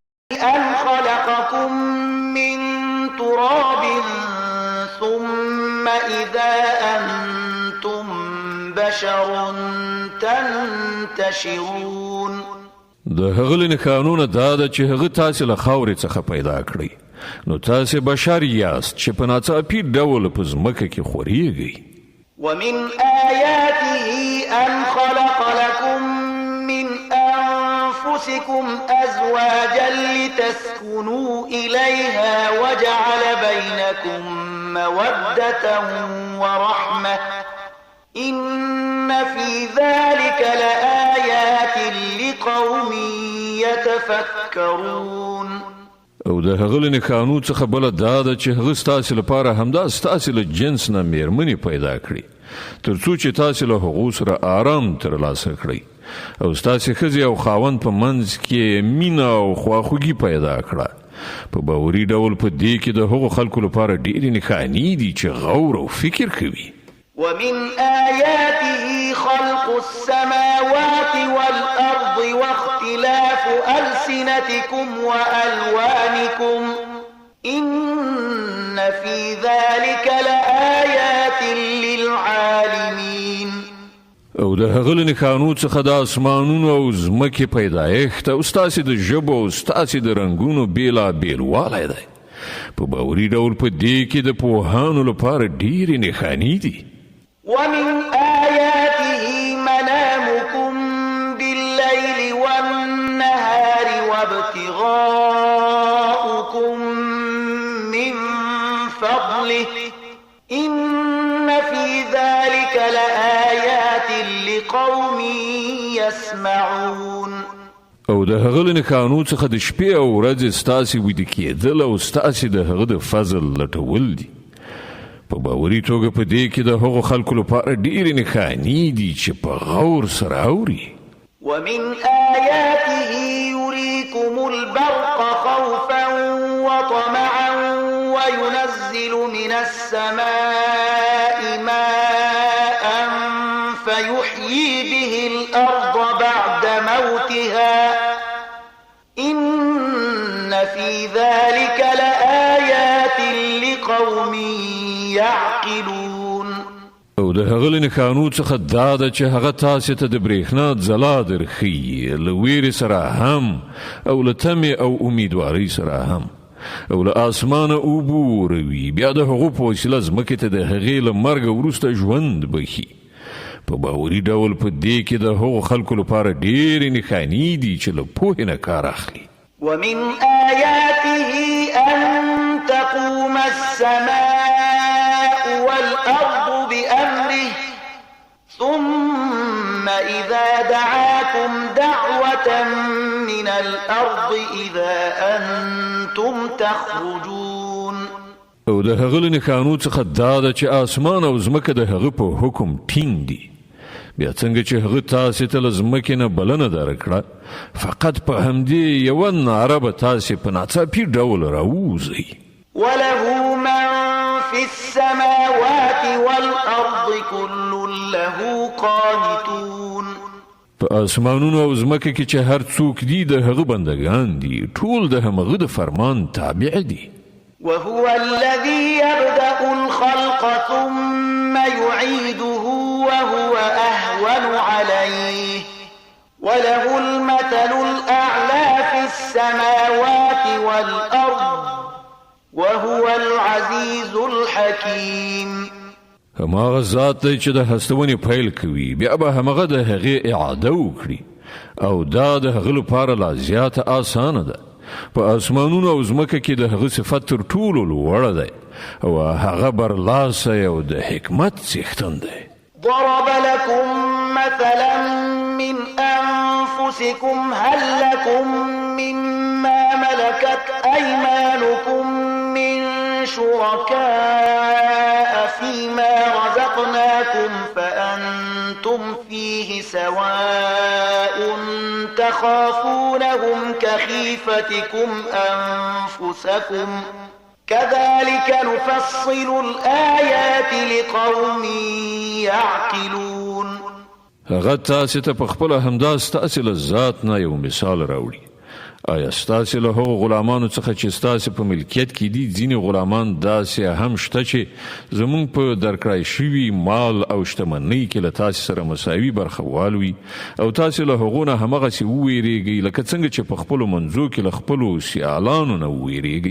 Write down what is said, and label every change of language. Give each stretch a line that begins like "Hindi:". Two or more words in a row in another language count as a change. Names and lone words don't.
Arabic: أن خلقكم من تراب ثم إذا أنتم بشر تنتشرون.
Pashto: د هغه له قانون دا ده چې هغه تاسو له خاورې څخه پیدا کړی، نو تاسو بشر یاست چې په ناڅاپي ډول په ځمکه کې خورېږئ.
Arabic: ومن آياته أن خلق لكم من أنفسكم أزواجا لتسكنوا إليها وجعل بينكم مودة ورحمة إن في ذلك لآيات لقوم يتفكرون.
Pashto: او د هغه له قانون څخه بل دا ده چې هغه ستاسو لپاره همدا ستاسو له جنس نه میرمنې پیدا کړي ترڅو چې تاسو له هغو سره آرام ترلاسه کړئ، او ستاسو ښځې او خاوند په منځ کې مینه او خواخوږي پیدا کړه. په باوري ډول په دې کې د هغو خلکو لپاره ډېرې نښانې دي چې غور او فکر کوي.
Arabic: ومن آياته خلق السماوات والأرض واختلاف ألسنتكم وألوانكم إن في ذلك لآيات للعالمين.
Pashto: او د هغه له قانون څخه د اسمانونو او ځمکې پیدایښت او ستاسو د ژبو او ستاسو د رنګونو بېلابېل والی دی. په باوري ډول په دې کې د پوهانو لپاره ډېرې نښانې دي.
Arabic: ومن آياته منامكم بالليل والنهار وابتغاؤكم من فضله إن في ذلك لآيات لقوم يسمعون.
Pashto: او د هغه له قانون څخه د شپې او ورځې ستاسو ویده کېدل او ستاسو د هغه د فضل لټول دي. په باوري توګه په دې کې د هغو خلکو لپاره ډېرې نښانې دي چې په غور سره اوري.
Arabic: ومن آياته يريكم البرق خوفا وطمعا وينزل من السماء ماء فيحيي به الأرض بعد موتها إن في ذلك لآيات لقوم يعقلون.
Pashto: او د هغه له قانون څخه دا ده چې هغه تاسو ته د برېښنا ځلا درښیي له ویرې سره هم او له تمې او امیدوارۍ سره هم، او له اسمانه اوبه وروي، بیا د هغو په وسیله ځمکې ته د هغې له مرګه وروسته ژوند بخي. په باوري ډول په دې کې د هغو خلکو لپاره ډېرې نښانې دي چې له پوهې نه کار اخلي.
Arabic: ومن آياته أن تقوم السماء والأرض بأمره ثم إذا دعاكم دعوة من الأرض إذا أنتم تخرجون.
Pashto: او د هغه له قانون څخه دا ده چې اسمان او ځمکه د هغه په حکم ټینګ دي. بیا څنګه چې هغه تاسو ته له ځمکې نه بلنه درکړه، فقط په همدې یوه ناره به تاسو په ناڅاپي ډول راووځئ.
Arabic: وله من في السماوات والأرض كل له قانتون.
Pashto: په اسمانونو او ځمکه کې چې هر څوک دي د هغه بندگان دي، ټول د همغه د فرمان تابع دي.
Arabic: وهو الذي يبدأ الخلق ثم يعيده وهو أهون عليه وله المثل الأعلى في السماوات والأرض وهو العزيز الحكيم.
Pashto: هماغه ذات دی چې د هستونې پیل کوي، بیا به همغه د هغې اعاده وکړي، او دا د هغه لپاره لا زیاته اسانه ده. په اسمانونو او ځمکه کې د هغه صفت تر ټولو لوړه دی، او هغه برلاسه او د حکمت څښتن دی.
Arabic: ضرب لكم مثلا من أنفسكم هل لكم مما ملكت أيمانكم من شركاء فيما رزقناكم فأنتم فيه سواء تخافونهم كخيفتكم أنفسكم كذلك نفصل الآيات لقوم يعقلون.
Pashto: هغه تاسو ته په خپل همدا ستاسو له ذات نه یو مثال راوړي، آیا ستاسې له هغو غلامانو څخه چې ستاسې په ملکیت کې دي ځینې غلامان داسې هم شته چې زموږ په درکړای شوي مال او شتمنۍ کې له تاسې سره مساوي برخه والوي او تاسې له هغو نه همغسې وویریږئ لکه څنګه چې په خپلو منځو کې له خپلو سیالانو نه وویریږئ.